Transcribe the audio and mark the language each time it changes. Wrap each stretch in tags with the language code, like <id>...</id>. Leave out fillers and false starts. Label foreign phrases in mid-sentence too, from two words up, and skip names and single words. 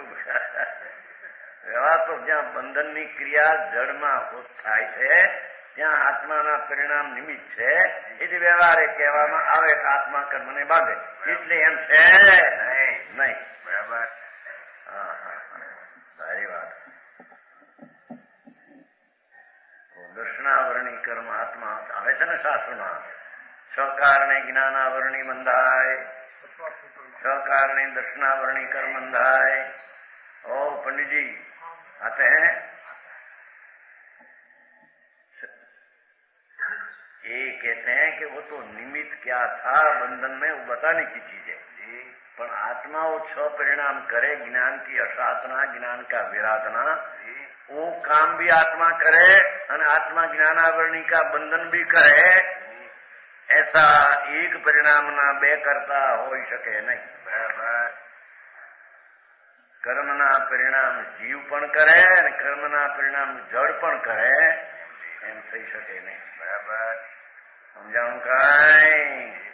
<gu>વ્યવહાર તો જ્યાં બંધનની ક્રિયા જડમાં થાય છે ત્યાં આત્માના પરિણામ નિમિત્ત છે, એથી વ્યવહારે કહેવામાં આવે કે આત્મા કર્મને બાંધે, એટલે એમ છે નહીં, બરાબર। હા હા, સારી વાત। દર્શનાવરણી કર્મ આત્મા આવે છે ને શાસ્ત્રમાં, 6 કારણે જ્ઞાનાવરણી બંધાય, 6 કારणे દર્શનાવરણી કર્મ બંધાય।</gu> <hi>और पंडित जी आते हैं, ये कहते हैं कि वो तो निमित्त क्या था बंधन में वो बताने की चीज है, पर आत्मा वो 6 परिणाम करे, ज्ञान की असाधना, ज्ञान का विराधना, वो काम भी आत्मा करे और आत्मा ज्ञानावरणी का बंधन भी करे, ऐसा</hi> <gu>એક પરિણામના 2 કરતા હોઈ શકે નહીં, બરાબર। કર્મના પરિણામ જીવ પણ કરે અને કર્મના પરિણામ જડ પણ કરે, એમ થઈ શકે નહીં, બરાબર। સમજાણું કાંઈ?</gu>